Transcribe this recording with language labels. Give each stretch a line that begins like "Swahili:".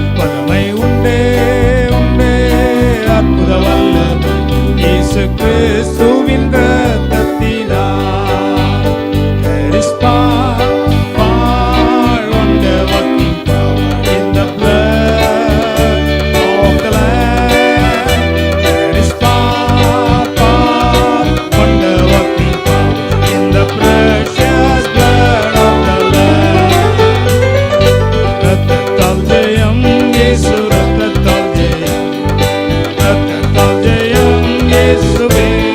Tamil: வல்லமை உண்டே உண்டே அற்புத வல்லமை இயேசு கிறிஸ்துவின் இரத்தத்தினால்.
English: There is power, wonder working power in the blood of the Lamb. There is power, wonder working power in the precious blood of the Lamb.
Tamil: ரத்தத்தால் ஜெயம் இயேசு, ரத்தத்தால் ஜெயம், ரத்தத்தால் ஜெயம் இயேசுவே.